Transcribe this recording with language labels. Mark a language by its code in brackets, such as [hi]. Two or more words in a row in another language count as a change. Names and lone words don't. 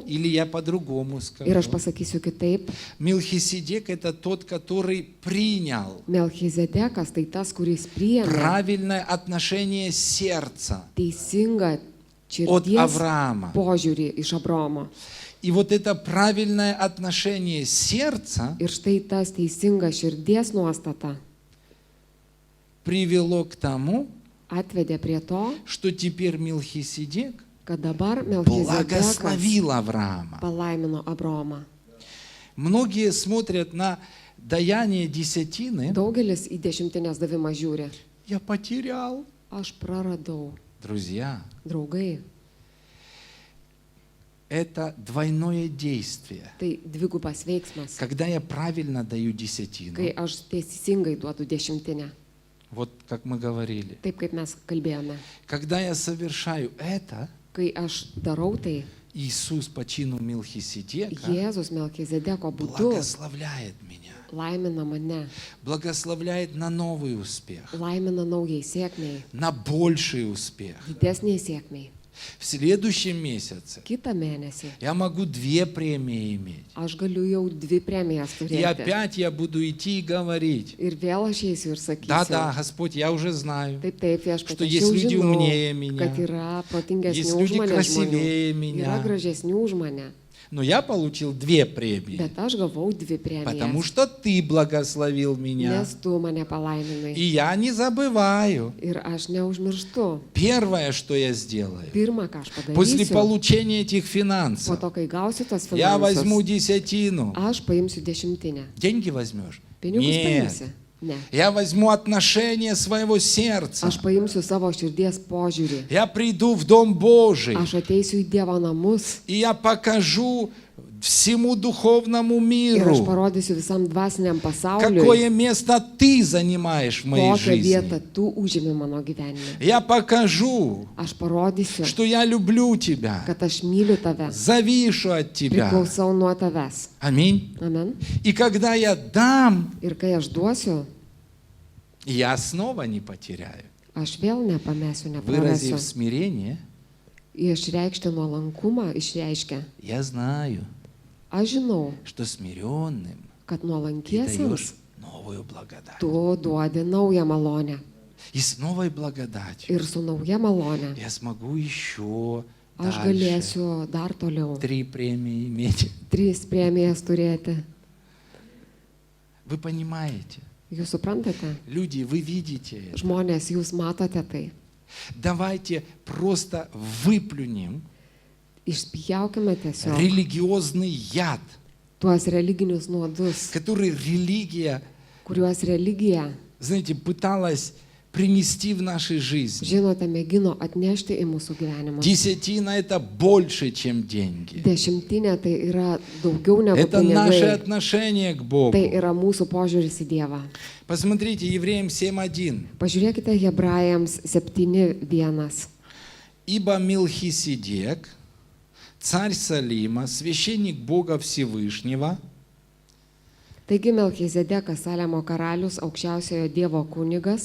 [ru] или я по-другому [lt] Ir aš [ru] скажу. [lt] pasakysiu kitaip. [ru] Мелхиседек это тот, который принял [lt] Melchizedekas tai tas, kuris priėmė [ru] правильное отношение сердца [lt] teisingą [ru] от [lt] širdies [ru] Авраама. [lt] požiūrį iš Abraomo. [ru] И вот это правильное отношение сердца [lt] Ir štai tas teisinga širdies nuostata [ru] привело к тому, [lt] atvedė prie to, [ru] что теперь Мелхиседек [lt] kad dabar Melchizedekas [ru] благословил Авраама. [lt] palaimino Abraomą. [ru] Многие смотрят на даяние десятины. [lt] Daugelis į dešimtinės davimą žiūri. [ru] Я потерял. [lt] Aš praradau. [ru] Друзья, [lt] Draugai, [ru] это двойное действие. [lt] tai dvigubas veiksmas. [ru] Когда я правильно даю [lt] Kai [ru] десятину, [lt] aš teisingai duodu dešimtinę. [ru] вот как мы говорили, [lt] Taip kaip mes kalbėjome. [ru] когда я совершаю это, [lt] Kai aš darau tai, [ru] Иисус по чину Мелхиседека [lt] Jėzus Melchizedeko būdu [ru] благословляет меня, [lt] laimina mane, [ru] благословляет на новый успех, [lt] laimina naujai sėkmiai, [ru] на больший успех. [lt] didesniai sėkmiai. [ru] В следующем месяце [lt] Kitą mėnesį [ru] я могу 2 премии иметь. [lt] aš galiu jau 2 premijas [ru] И [lt] turėti. [ru] опять я буду идти и говорить: [lt] Ir vėl aš eisiu ir sakysiu. [ru] да, Господь, я уже знаю, [lt] Taip, taip, viešpatie, [ru] что [lt] aš [ru] есть [lt] jau [ru] люди [lt] žinau, [ru] умнее меня, [lt] kad yra protingesnių [ru] есть [lt] už [ru] люди [lt] mane [ru] красивее [lt] žmonių, yra [ru] меня. [lt] gražesnių už mane, [ru] Но я получил 2 премии, [lt] bet aš gavau 2 [ru] потому [lt] premijas, [ru] что Ты благословил меня. [lt] nes tu mane palaiminai. [ru] И я не забываю. [lt] Ir aš neužmirštu. [ru] Первое, что я сделаю, [lt] Pirma, ką aš [ru] после [lt] padarysiu, [ru] получения этих [lt] po [ru] финансов, [lt] to, kai gausiu tos [ru] я возьму [lt] finansus, [ru] десятину. [lt] aš paimsiu dešimtinę. [ru] Деньги возьмешь? [lt] Pinigus [ru] Нет. [lt] paimsi? Ne. [ru] Я возьму отношение своего сердца. [lt] Aš paimsiu savo širdies požiūrį. [ru] Я приду в Дом Божий, [lt] Aš ateisiu į Dievo namus [ru] и я покажу всему духовному [lt] ir aš [ru] миру, [lt] parodysiu visam dvasiniam pasauliui, [ru] какое место Ты занимаешь в моей [lt] kokią vietą [ru] жизни. [lt] tu užimi mano gyvenime. [ru] Я покажу, [lt] Aš parodysiu, [ru] что я люблю Тебя, [lt] kad aš myliu tave, [ru] завишу от Тебя. [lt] priklausau nuo tavęs. [ru] Аминь. [lt] Amen. [ru] И когда я дам, [lt] Ir kai aš duosiu, [ru] я снова не потеряю. [lt] aš vėl nepamesiu, [ru] Выразив [lt] neprarasiu. [ru] смирение, [lt] Išreikšti nuolankumą išreiškia. [ru] я знаю, [lt] Aš žinau, [ru] что смиренным [lt] kad [ru] ты [lt] nuolankiesiems [ru] даешь новую благодать. [lt] tu duodi naują malonę. [ru] И с новой благодатью [lt] Ir su nauja malonė [ru] я смогу еще [lt] aš [ru] дальше [lt] galėsiu dar toliau [ru] 3 премии иметь. [lt] 3 premijas turėti. [ru] Вы понимаете? [lt] Jūs suprantate? [ru] Люди, вы видите это. [lt] Žmonės, jūs matote tai. [ru] Давайте просто выплюнем [lt] Išspjaukime tiesiog [ru] религиозный яд [lt] tuos religinius nuodus, [ru] которые религия, [lt] kuriuos religija, [ru] знаете, пыталась принести в нашей жизни. [lt] žinote, mėgino atnešti į mūsų gyvenimą. [ru] Десятина – это больше, чем деньги. [lt] Dešimtinė tai yra daugiau negu [ru] Это наше [lt] pinigai. [ru] отношение к Богу. [lt] Tai yra mūsų požiūris į Dievą. [ru] Посмотрите, Евреям 7:1. [lt] Pažiūrėkite Hebrajams 7:1. [ru] «Ибо Мелхиседек, царь Салима, священник Бога Всевышнего, [lt] Taigi Melchizedekas Salemo karalius, aukščiausiojo Dievo kunigas,